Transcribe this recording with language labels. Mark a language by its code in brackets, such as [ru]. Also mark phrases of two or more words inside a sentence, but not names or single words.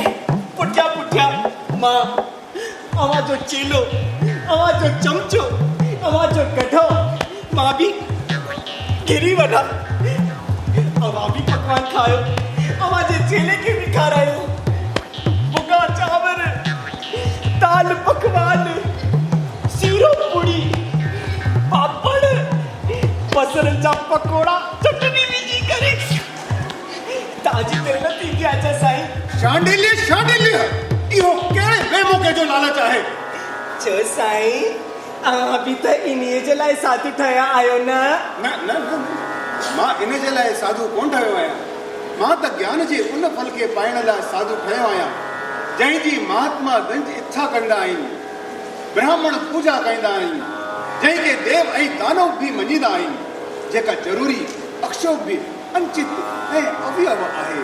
[sd] पुठियां पुठियां मां अवां जो चेलो अवां जो चमचो अवां जो कढो मां बि गिरी वञा अवां बि पकवान खायो अवां जे चेले खे बि खारायो भुॻा चांवर दाल पकवान सीरो पूड़ी पापड़ बसर जा पकोड़ा चटनी विझी करे ताजी तेल न थींदी आहे साईं शांडिल्य शांडिल्य इहो कहिड़े बेमौके जो लालच आहे छो साईं अव्हां बि त इन्हीअ जे लाइ साधू ठहिया आहियो न न न न मां इन जे लाइ साधू कोन ठहियो आहियां मां त ज्ञान जे उन फल खे पाइण लाइ साधू ठहियो आहियां जंहिंजी महात्मा गंज इच्छा कंदा आहिनि ब्राह्मण पूजा कंदा आहिनि जंहिंखे देव ऐं दानव बि मञींदा आहिनि जेका ज़रूरी अक्षोभ्य अंचित ऐं अवयव आहे